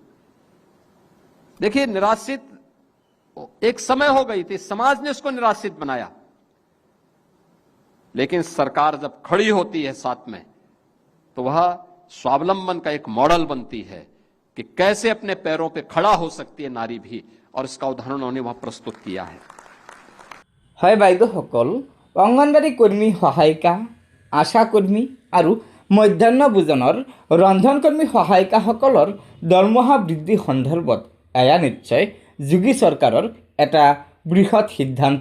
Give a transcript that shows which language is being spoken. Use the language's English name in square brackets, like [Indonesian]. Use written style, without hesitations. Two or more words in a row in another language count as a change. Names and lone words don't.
[Hindi] देखिए, निराश्रित एक समय हो गई थी, समाज ने उसको निराश्रित बनाया, लेकिन सरकार जब खड़ी होती है साथ में तो वह स्वावलंबन का एक मॉडल बनती है कि कैसे अपने पैरों पे खड़ा हो सकती है नारी भी, और इसका उदाहरण उन्होंने वहां प्रस्तुत किया है। [Assamese] হয় বাইদেউসকল, অংগনবাড়ী কর্মী সহায়িকা, আশা কর্মী আৰু মধ্যাহ্ন ভোজনৰ ৰন্ধনকৰ্মী সহায়িকাসকলৰ দৰমহা বৃদ্ধি সন্দৰ্ভত এয়া নিশ্চয় যোগী চৰকাৰৰ এটা বৃহৎ সিদ্ধান্ত।